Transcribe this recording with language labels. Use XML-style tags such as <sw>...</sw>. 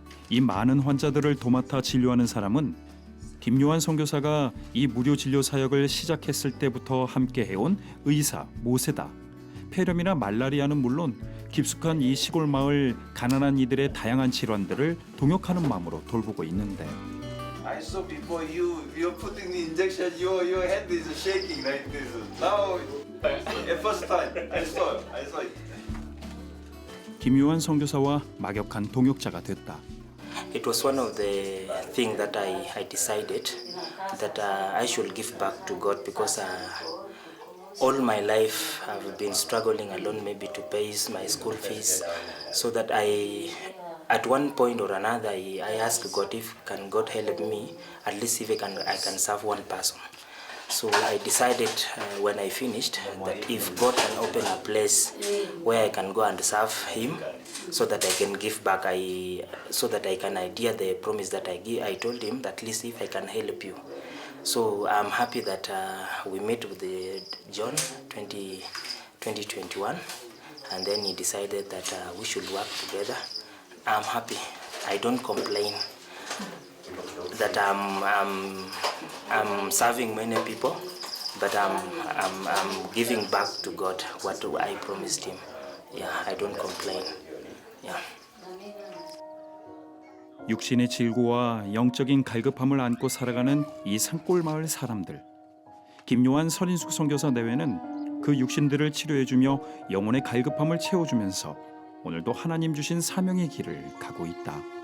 <ko>이 많은 환자들을 도맡아 진료하는 사람은 김요한 선교사가 이 무료 진료 사역을 시작했을 때부터 함께 해온 의사 모세다. 폐렴이나 말라리아는 물론 깊숙한 이 시골 마을 가난한 이들의 다양한 질환들을 동역하는 마음으로 돌보고 있는데</ko> <en>I saw before you were putting the injection, your hand is shaking like this. Now, at first time, I saw it.</en> <ko>김요한 선교사와 막역한 동역자가 됐다.</ko> <en>It was one of the things that I decided that I should give back to God because all my life I've been struggling alone maybe to pay my school fees so that at one point or another I asked God if can God help me at least if I can serve one person. So I decided when I finished that if God can open a place where I can go and serve Him, so that I can give back, so that I can adhere the promise that I told Him that at least if I can help you. So I'm happy that we met with John 2021, and then he decided that we should work together. I'm happy. I don't complain that I'm serving many people, but I'm giving back to God what I promised Him. Yeah, I don't complain. Yeah.</en> <ko>육신의 질고와 영적인 갈급함을 안고 살아가는 이 산골 마을 사람들. 김요한 서린숙 선교사 내외는 그 육신들을 치료해주며 영혼의 갈급함을 채워주면서 오늘도 하나님 주신 사명의 길을 가고 있다.</ko>